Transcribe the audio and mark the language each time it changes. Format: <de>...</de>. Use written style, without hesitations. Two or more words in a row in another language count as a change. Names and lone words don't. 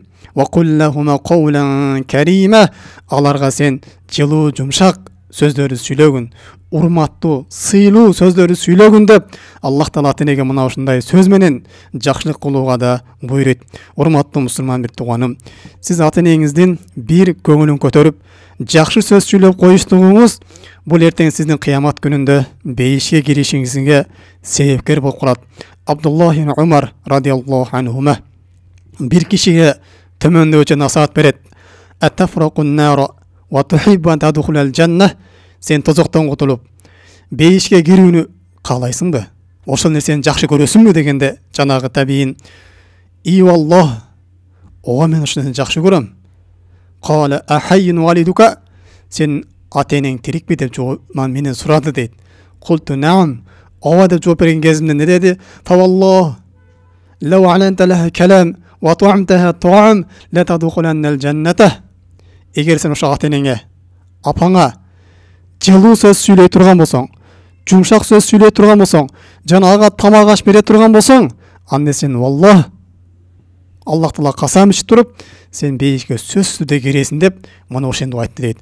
<ar>وقل لهما قولا كريما,</ar> <ky>аларга сен жылуу, жумшак сөздөрдү сүйлөгүн, урматтуу, сыйлуу сөздөрдү сүйлөгүн деп Аллах Таала ата-энеге мына ушундай сөз менен жакшылык кылууга да буйруйт. Урматтуу мусулман бир тууганым, сиз ата-энеңиздин бир көңүлүн көтөрүп, жакшы сөз сүйлөп коюштугуңуз бул эртең сиздин кыямат күнүндө бейишке киришиңизге себепкер болуп калат. Абдуллах ибн Умар</ky> <ar>رضي الله عنهما</ar> <ky>бир кишиге төмөндөгүчө насаат берет.</ky> <ar>أتفرق النار وتحب أن تدخل الجنة,</ar> <ky>сен тозоктон кутулуп бейишке кирүүнү каалайсыңбы? Ошол нерсени жакшы көрөсүңбү дегенде, жанагы табиин и валлах, ооба мен ошол нерсени жакшы көрөм.</ky> <ar>قال أحي والداك,</ar> <ky>сен ата-энең тирикпи деп жооп менен сурады дейт.</ky> <ar>قلت نعم,</ar> <ky>ооба деп жооп берген кезимде не деди?</ky> <ar>فوالله لو ألنت لها الكلام وأطعمتها الطعام لا تدخلن الجنة.</ar> <ky>Эгер сен ошо ата-энеңе, апаңа жылуу сөз сүйлөй турган болсоң, жумшак сөз сүйлөй турган болсоң, жана ага тамак аш бере турган болсоң, анда сен валлах, Аллах Таала касам ичип туруп, сен бейишке сөзсүз түрдө киресиң деп мына ошентип айтты дейт.</ky>